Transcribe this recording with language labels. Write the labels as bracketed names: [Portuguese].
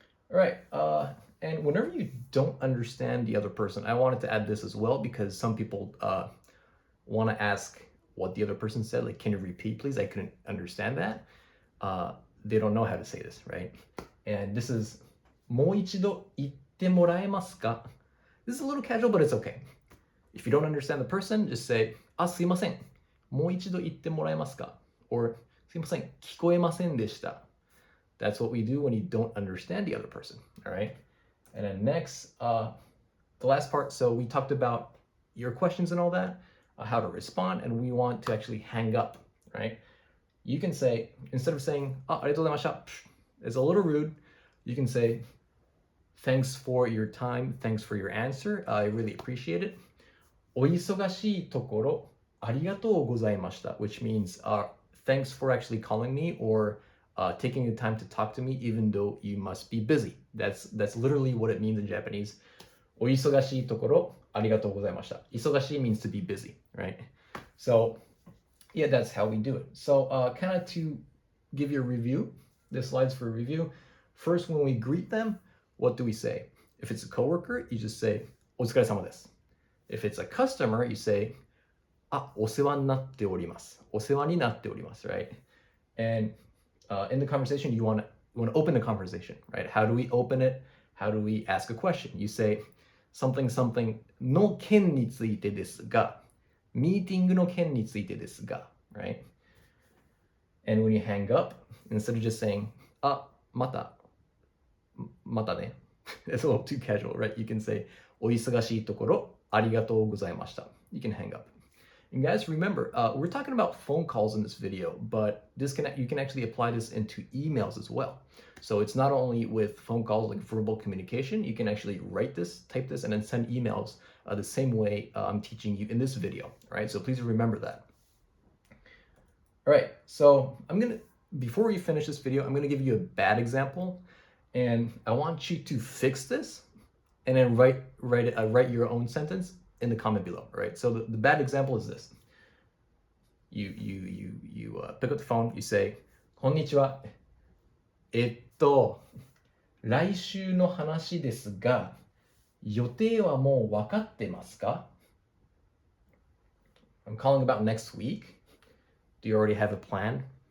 [English] All right, and whenever you don't understand the other person, I wanted to add this as well because some people want to ask what the other person said, like, can you repeat, please? I couldn't understand that. They don't know how to say this, right? And this is [Japanese] もう一度言ってもらえますか? [English] This is a little casual, but it's okay. If you don't understand the person, just say [Japanese] すいません。もう一度言ってもらえますか? [English] Or [Japanese] すいません。聞こえませんでした. [English] That's what we do when you don't understand the other person, all right? And then next, the last part, so we talked about your questions and all that, how to respond, and we want to actually hang up, right? You can say, instead of saying, [Japanese] ありがとうございました, [English] it's a little rude. You can say, thanks for your time, thanks for your answer, I really appreciate it. [Japanese] お忙しいところありがとうございました, [English] which means thanks for actually calling me or taking the time to talk to me even though you must be busy. That's literally what it means in Japanese. [Japanese] お忙しいところありがとうございました. 忙しい [English] means to be busy, right? So yeah, that's how we do it. So kind of to give you a review, the slides for a review. First, when we greet them, what do we say? If it's a coworker, you just say [Japanese] お疲れ様です. [English] If it's a customer, you say [Japanese] お世話になっております. お世話になっております, [English] right? And in the conversation, you want to open the conversation, right? How do we open it? How do we ask a question? You say something [Japanese] の件についてですが, ミーティングの件についてですが, [English] right? And when you hang up, instead of just saying [Japanese] またね. [English] It's a little too casual, right? You can say [Japanese] お忙しいところありがとうございました. [English] You can hang up. And guys, remember, we're talking about phone calls in this video, but you can actually apply this into emails as well. So it's not only with phone calls, like verbal communication, you can actually type this, and then send emails the same way I'm teaching you in this video, right? So please remember that. All right, so before we finish this video, I'm gonna give you a bad example, and I want you to fix this, and then write your own sentence in the comment below, right? So the bad example is this. You pick up the phone, you say, [Japanese] こんにちは。来週の話ですが、予定はもう分かってますか? [English] I'm calling about next week. Do you already have a plan?